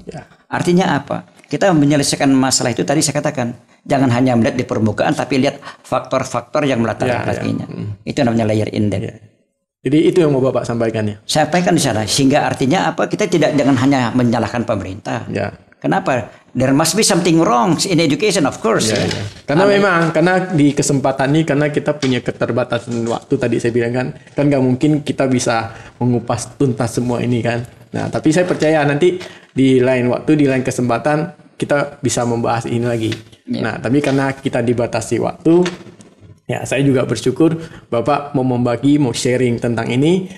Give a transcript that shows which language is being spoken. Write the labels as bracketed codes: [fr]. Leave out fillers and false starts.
[id] Ya. Artinya apa? Kita menyelesaikan masalah itu tadi saya katakan, jangan hanya melihat di permukaan, tapi lihat faktor-faktor yang melatar belakanginya. Itu namanya layer in depth. Jadi itu yang mau Bapak sampaikan ya? Sampaikan di sana, sehingga artinya apa? Kita jangan hanya menyalahkan pemerintah. Ya. Kenapa? [en] There must be something wrong in education, of course. [id] Ya. Karena karena di kesempatan ini, karena kita punya keterbatasan waktu tadi saya bilang kan nggak mungkin kita bisa mengupas tuntas semua ini kan. Nah, tapi saya percaya nanti di lain waktu, di lain kesempatan kita bisa membahas ini lagi. Ya. Nah, tapi karena kita dibatasi waktu, ya saya juga bersyukur Bapak mau membagi, mau sharing tentang ini.